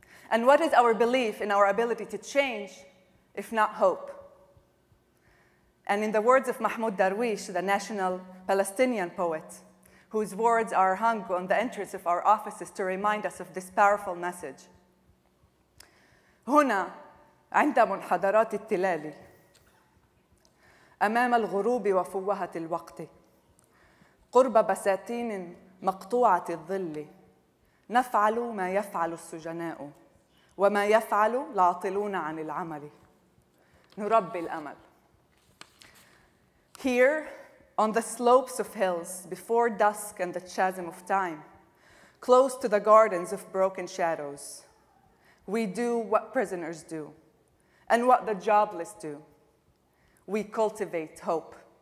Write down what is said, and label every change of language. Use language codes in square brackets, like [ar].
[en] And what is our belief in our ability to change, if not hope? And in the words of Mahmoud Darwish, the national Palestinian poet, whose words are hung on the entrance of our offices to remind us of this powerful message. [ar] هنا عند منحدرات التلال أمام الغروب وفوهة الوقت قرب بساتين مقطوعة الظل نفعل ما يفعل السجناء وما يفعل العاطلون عن العمل نربي الأمل. [en] Here, on the slopes of hills, before dusk and the chasm of time, close to the gardens of broken shadows, we do what prisoners do, and what the jobless do. We cultivate hope.